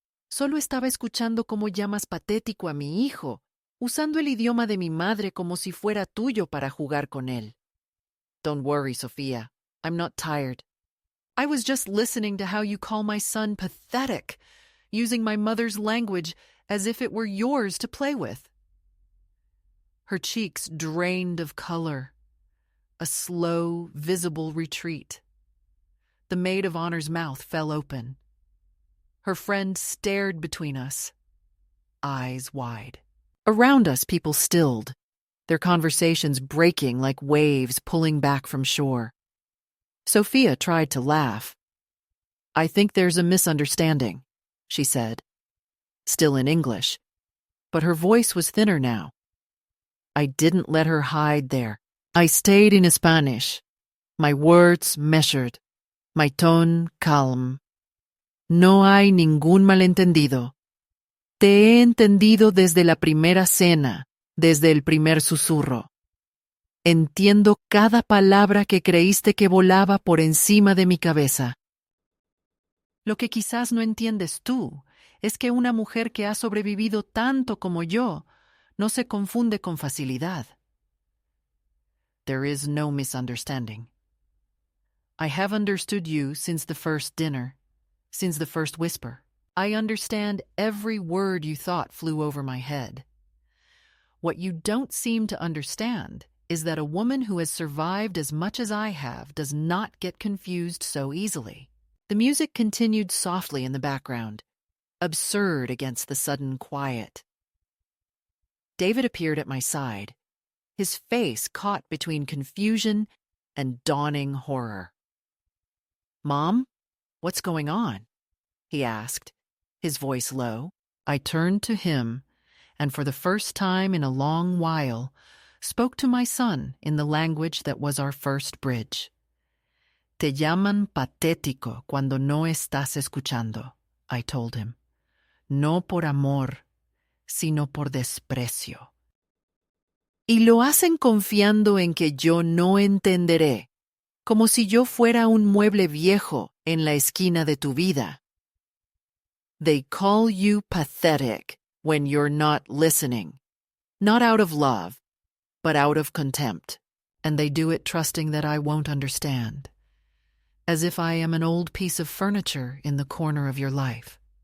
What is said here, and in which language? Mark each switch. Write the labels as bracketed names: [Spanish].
[Spanish] Solo estaba escuchando cómo llamas patético a mi hijo, usando el idioma de mi madre como si fuera tuyo para jugar con él. [English] Don't worry, Sophia. I'm not tired. I was just listening to how you call my son pathetic, using my mother's language as if it were yours to play with. Her cheeks drained of color, a slow, visible retreat. The maid of honor's mouth fell open. Her friend stared between us, eyes wide. Around us, people stilled, their conversations breaking like waves pulling back from shore. Sophia tried to laugh. I think there's a misunderstanding, she said, still in English, but her voice was thinner now. I didn't let her hide there. I stayed in Spanish, my words measured, my tone calm. [Spanish] No hay ningún malentendido. Te he entendido desde la primera cena, desde el primer susurro. Entiendo cada palabra que creíste que volaba por encima de mi cabeza. Lo que quizás no entiendes tú es que una mujer que ha sobrevivido tanto como yo no se confunde con facilidad. [English] There is no misunderstanding. I have understood you since the first dinner, since the first whisper. I understand every word you thought flew over my head. What you don't seem to understand is that a woman who has survived as much as I have does not get confused so easily. The music continued softly in the background, absurd against the sudden quiet. David appeared at my side, his face caught between confusion and dawning horror. Mom, what's going on? He asked, his voice low. I turned to him, and for the first time in a long while, spoke to my son in the language that was our first bridge. [Spanish] Te llaman patético cuando no estás escuchando, [English] I told him. [Spanish] No por amor, sino por desprecio. Y lo hacen confiando en que yo no entenderé, como si yo fuera un mueble viejo en la esquina de tu vida. [English] They call you pathetic when you're not listening, not out of love, but out of contempt, and they do it trusting that I won't understand, as if I am an old piece of furniture in the corner of your life.